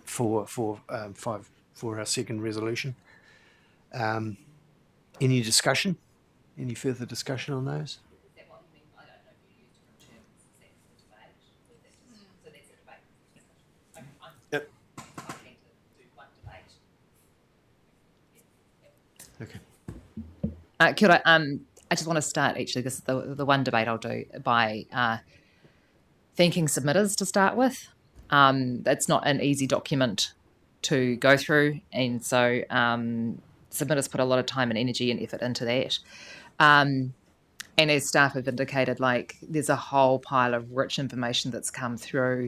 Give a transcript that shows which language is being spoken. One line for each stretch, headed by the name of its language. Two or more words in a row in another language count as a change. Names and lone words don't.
English: For our second resolution. Any discussion? Any further discussion on those? Is that what you mean? I don't know if you used different terms. Is that the debate? So that's the debate. Yep. I'm keen to do one debate. Okay.
Māori: Kia ora,
English: I just want to start, actually, this is the one debate I'll do, by thanking submitters to start with. It's not an easy document to go through, and so submitters put a lot of time and energy and effort into that. And as staff have indicated, there's a whole pile of rich information that's come through.